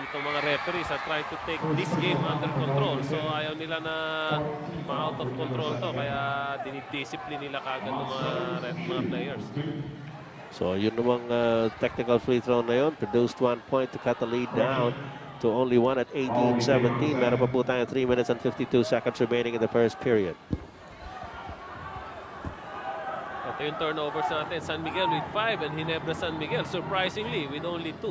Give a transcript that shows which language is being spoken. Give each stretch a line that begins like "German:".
Filipino: Itong mga
English: referees are trying to take this game under control.
Filipino: So, ayaw nila na ma-
English: out of control
Filipino: to. Kaya dinidiscipline nila kagad ng mga players. So, yun namang technical free throw na yun.
English: Produced 1 point to cut the lead down to only 1 at 18-17.
Filipino: Meron pa po tayo
English: 3 minutes and 52 seconds remaining in the first period.
Filipino: Ito yung turnovers natin.
English: San Miguel with 5 and Ginebra San Miguel surprisingly with only 2.